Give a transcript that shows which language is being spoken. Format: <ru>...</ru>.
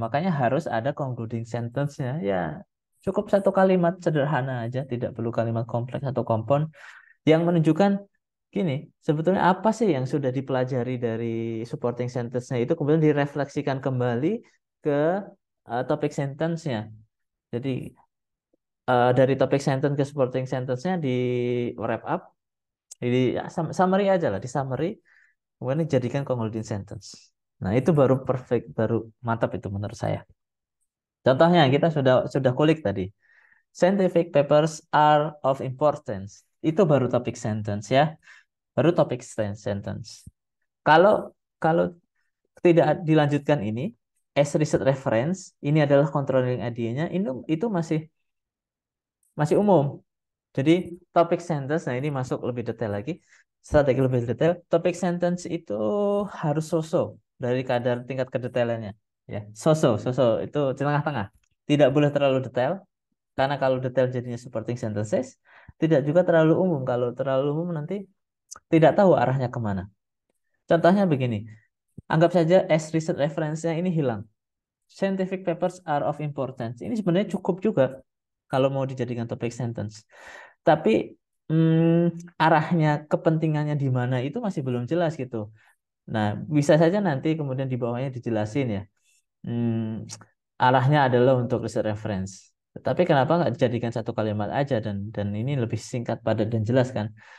<id>Makanya harus ada concluding sentence-nya. Ya, cukup satu kalimat sederhana aja, tidak perlu kalimat kompleks atau kompon yang menunjukkan gini, sebetulnya apa sih yang sudah dipelajari dari supporting sentence-nya itu kemudian direfleksikan kembali ke topik sentence-nya. Jadi dari topik sentence ke supporting sentence-nya di wrap up, di ya, summary aja lah, di summary, kemudian dijadikan concluding sentence. Nah, itu baru perfect, baru mantap itu menurut saya. Contohnya kita sudah kulik tadi.</id> <en>Scientific papers are of importance.</en> <id>Itu baru topik sentence ya. Baru topik sentence. Kalau kalau tidak dilanjutkan ini,</id> <en>as research reference,</en> <id>ini adalah controlling idea-nya, itu masih masih umum. Jadi topik sentence, nah ini masuk lebih detail lagi, strategi lebih detail. Topik sentence itu harus so-so dari kadar tingkat kedetailannya. Ya, so-so itu di tengah-tengah. Tidak boleh terlalu detail, karena kalau detail jadinya supporting sentences. Tidak juga terlalu umum. Kalau terlalu umum nanti tidak tahu arahnya kemana. Contohnya begini, anggap saja as research reference-nya ini hilang.</id> <en>Scientific papers are of importance.</en> <id>Ini sebenarnya cukup juga kalau mau dijadikan topik sentence. Tapi arahnya, kepentingannya di mana itu masih belum jelas gitu. Nah, bisa saja nanti kemudian di bawahnya dijelasin ya. Hmm, arahnya adalah untuk research reference. Tetapi kenapa nggak dijadikan satu kalimat aja dan ini lebih singkat, padat dan jelas kan?</id>